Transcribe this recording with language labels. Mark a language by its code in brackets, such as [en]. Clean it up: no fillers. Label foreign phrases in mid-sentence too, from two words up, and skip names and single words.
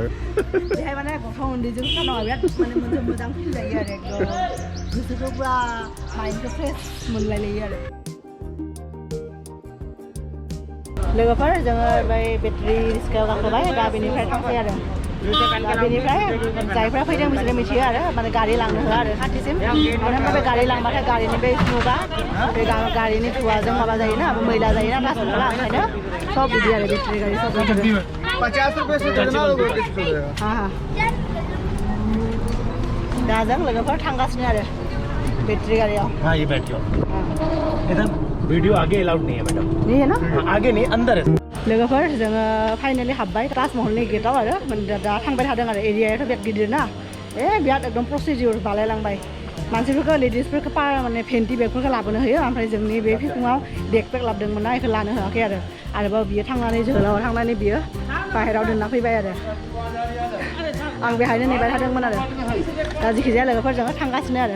[brx] बेहाय माने गथ' उन्दैजों थानाङा बिराद माने मोजां फिल जायो आरो एकदम गोसोखौ पुरा माइन्डखौ फ्रेस मोनलायलायो आरो लोगोफोर जोङो बै बेटारि रिक्सायाव गाखोबाय दा बेनिफ्राय थांसै आरो दा बेनिफ्राय जायफ्रा फैदों बिसोरो मिथियो आरो माने गारि लांनो होआ आरो खाथिसिम मानो होनबा बे गारि लांबाथाय गारिनि बे स्मुगा बे गारिनि धुवाजों माबा जायोना मैला जायोना ताजमहला ओंखायनो सब बिदि आरो बेटारि गारि सब [hi] 50 रुपये से देना [brx] दा जों लोगोफोर थांगासिनो आरो बेटारि गारियाव [hi] हाँ ये बैठियो इधर वीडियो आगे अलाउड नहीं है मैडम नहीं है ना आगे नहीं अंदर है [brx] लोगोफोर जोङो फाइनालि हाबबाय ताजमहलनि गेटआव आरो दा थांबाय थादों आरो एरियायाथ' बिराद गिदिर ना बिराद एकदम प्रसिडिउर बानायलांबाय मानसिफोरखौ लेडिसफोरखौ माने फेन्टि बेगफोरखौ लाबोनो होयो ओमफ्राय जोंनि बे फिफुङाव बेग लाबोदोंमोन ना बेखौ लानो होआखै आरो आरोबाव बियो थांनानै जोहोलावआव थांनानै बियो बाहेरायाव दोनना फैबाय आरो आं बेहायनो नेबाय थादोंमोन आरो दा जिखिजाया लोगोफोर जोङो थांगासिनो आरो